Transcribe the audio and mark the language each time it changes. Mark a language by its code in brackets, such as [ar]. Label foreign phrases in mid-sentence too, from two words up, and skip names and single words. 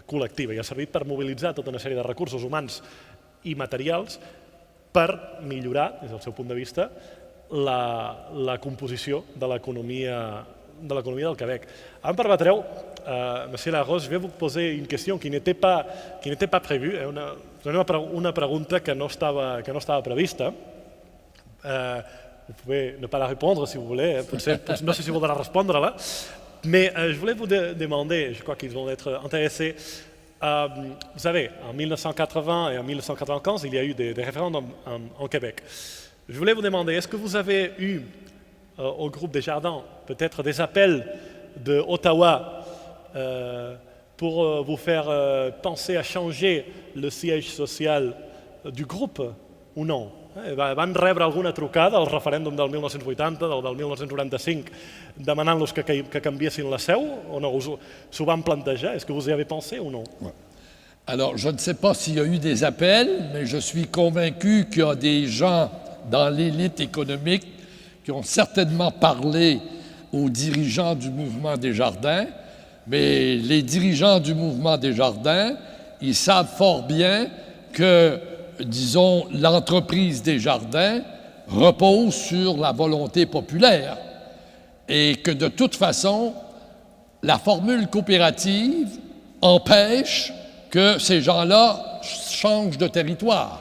[ca] I ha servit per mobilitzar tota una sèrie de recursos humans i materials per millorar, des del seu punt de vista, la composició de l'economia del Québec. Ara em permetreu, [fr] Monsieur Larros, je vais vous poser une question qui n'était pas prévue, [ca] una pregunta que no estava prevista. [fr] Vous pouvez ne pas la répondre si vous voulez, [ca] no sé si voldrà respondre-la, [fr] mais je voulais vous demander, je crois qu'ils vont être intéressés, vous savez, en 1980 et en 1995, il y a eu des référendums en Québec. Je voulais vous demander, est-ce que vous avez eu au groupe Desjardins peut-être des appels de Ottawa pour vous faire penser à changer le siège social du groupe ou non? [ca] Van rebre alguna trucada al referèndum del 1980 o del 1995 demanant-los que canviessin la seu o no? S'ho van plantejar? [fr] Est-ce que vous y avez pensé ou non? Alors, je ne sais pas s'il y a eu des appels, mais je suis convaincu qu'il y a des gens dans l'élite économique qui ont certainement parlé aux dirigeants du mouvement Desjardins, mais les dirigeants du mouvement Desjardins, ils savent fort bien que disons, l'entreprise Desjardins repose sur la volonté populaire et que de toute façon, la formule coopérative empêche que ces gens-là changent de territoire.